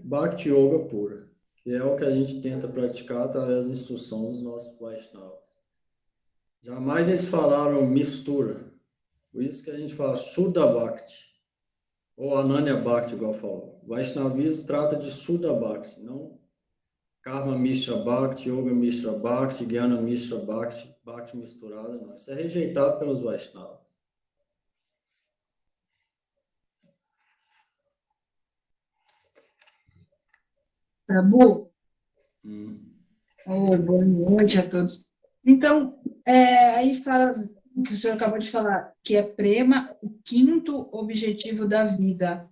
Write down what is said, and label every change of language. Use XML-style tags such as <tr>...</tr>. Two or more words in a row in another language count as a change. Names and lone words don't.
<sa>Bhakti Yoga</sa> <pt>pura, que é o que a gente tenta praticar através da instrução dos nossos Vaishnavas. Jamais eles falaram mistura. Por isso que a gente fala</pt> <sa>Shuddha Bhakti,</sa> <pt>ou</pt> <sa>Ananya Bhakti,</sa> <pt>igual falou. Vaishnavismo trata de</pt> <sa>Shuddha Bhakti,</sa> <pt>não</pt> <sa>Karma Mishra Bhakti, Yoga Mishra Bhakti, Jnana Mishra Bhakti,</sa> <pt>Bhakti misturada, não. Isso é rejeitado pelos Vaishnavas. Prabhu, boa noite a todos. Então, aí fala que o senhor acabou de falar, que é Prema, o quinto objetivo da vida.</pt>